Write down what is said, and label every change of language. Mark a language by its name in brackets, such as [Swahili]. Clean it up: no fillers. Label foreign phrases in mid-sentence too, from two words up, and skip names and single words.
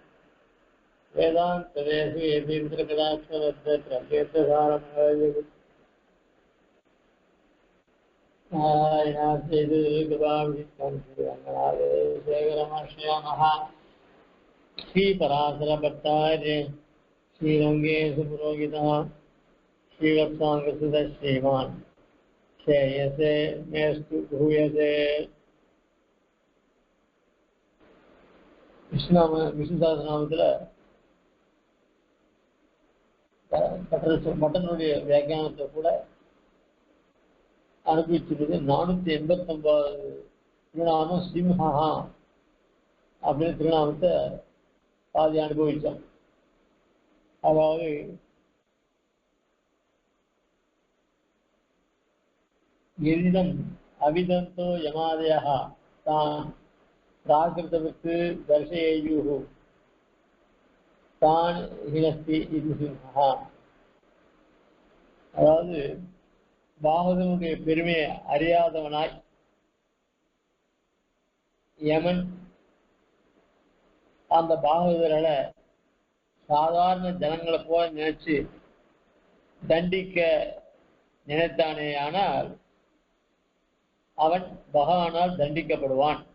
[Sanskrit] वेदान्तदेशीयतीन्द्रकटाक्षवद्दत्रकेतसारं नारायणाद्यैतकृपाभिषिक्तं श्रीरङ्गनाथेशेखरमाश्रयामः श्रीपराशरभट्टार्य श्रीरङ्गेशपुरोहितः श्रीवत्साङ्गसुतः श्रीमान् श्रेयसे मेस्तु भूयसे [Tamil] விஷ்ணு சாஸ்திரநாமத்தில் மட்டனுடைய வியாக்கியானத்தை கூட அனுபவிச்சிருது. 489 திருநாமம் ஸ்ரீமஹா அப்படின்னு திருநாமத்தை பாதி அனுபவித்தோம். [Sanskrit] அதாவது एतद् अविदन्तो यमादयः यान् प्राकृतवत् दर्शयेयुः तान् हिनस्ति इति सिंहः. [Tamil] அதாவது பாகவதனுடைய பெருமையை அறியாதவனாய் யமன் அந்த பாகவதர்களை சாதாரண ஜனங்களை போல நினைச்சு தண்டிக்க நினைத்தானே ஆனால் அவன் பகவானால் தண்டிக்கப்படுவான்.